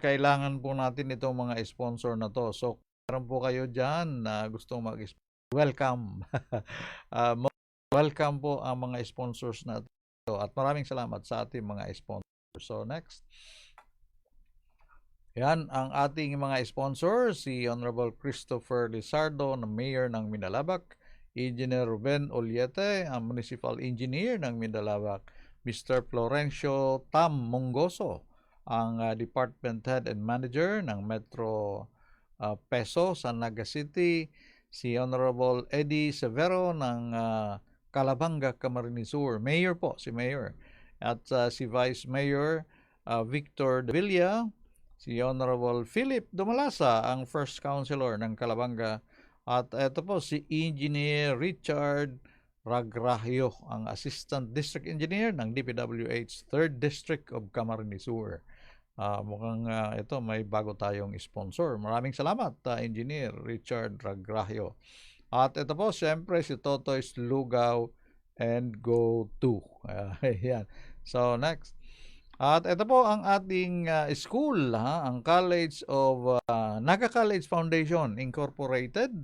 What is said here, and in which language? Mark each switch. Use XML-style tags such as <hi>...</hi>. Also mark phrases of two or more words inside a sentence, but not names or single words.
<tl>Kailangan po natin itong mga sponsor na to. So, meron po kayo dyan na gustong welcome. Welcome po ang mga sponsors na ito. At maraming salamat sa ating mga sponsors. So, next. Yan ang ating mga sponsor. Si Honorable Christopher Lizardo, na Mayor ng Minalabak. Engineer Ruben Oliete, ang Municipal Engineer ng Minalabak. Mr. Florencio Tam Mongoso, ang Department Head and Manager ng Metro Peso sa Naga City. Si Honorable Eddie Severo ng Calabanga, Camarines Sur. Mayor po, si Mayor. At si Vice Mayor Victor De Villa. Si Honorable Philip Dumalasa, ang First Councilor ng Calabanga. At ito po si Engineer Richard Ragrahio, ang Assistant District Engineer ng DPWH 3rd District of Camarines Sur. Mukhang ito may bago tayong sponsor. Maraming salamat, Engineer Richard Ragrahio. At ito po, siyempre, si Totoy's Lugaw and Go To. Yan. So, next. At ito po ang ating school, ang College of Naga College Foundation Incorporated.</tl>